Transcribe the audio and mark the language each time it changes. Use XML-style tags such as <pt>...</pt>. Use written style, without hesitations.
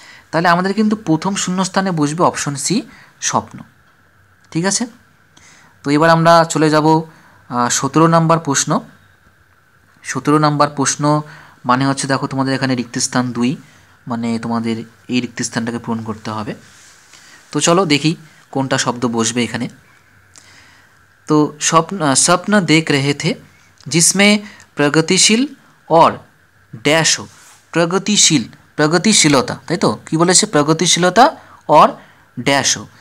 <bn>তাহলে আমাদের কিন্তু প্রথম শূন্যস্থানে বসবে অপশন সি, স্বপ্ন, ঠিক আছে? তো এবার আমরা চলে যাব 17 নাম্বার প্রশ্ন। 17 নাম্বার প্রশ্ন মানে হচ্ছে, দেখো তোমাদের এখানে রিক্তস্থান 2, মানে তোমাদের এই রিক্তস্থানটাকে পূরণ করতে হবে। তো চলো দেখি কোনটা শব্দ বসবে এখানে।</bn> <hi>তো स्वप्न देख रहे थे जिसमें प्रगतिशील और डैश हो।</hi> <bn>प्रगतिशील, প্রগতিশীলতা, তাই তো? কি বলেছে?</bn> <hi>প্রগতিশীলতা और ড্যাশ हो।</hi>